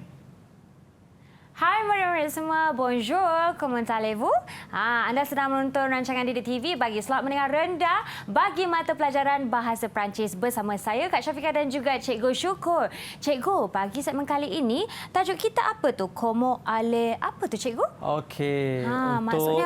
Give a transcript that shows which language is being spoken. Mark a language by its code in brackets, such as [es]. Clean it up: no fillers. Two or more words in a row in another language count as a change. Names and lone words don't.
[ms] Hai murid-murid semua, [fr] bonjour, comment allez-vous? [ms] Anda sedang menonton rancangan Didik TV bagi slot mendengar rendah bagi mata pelajaran Bahasa Perancis bersama saya, Kak Syafiqah dan juga Cikgu Syukur. Cikgu, pagi segmen kali ini, tajuk kita apa tu? [fr] Como ale, [ms] apa tu cikgu? Okey, maksudnya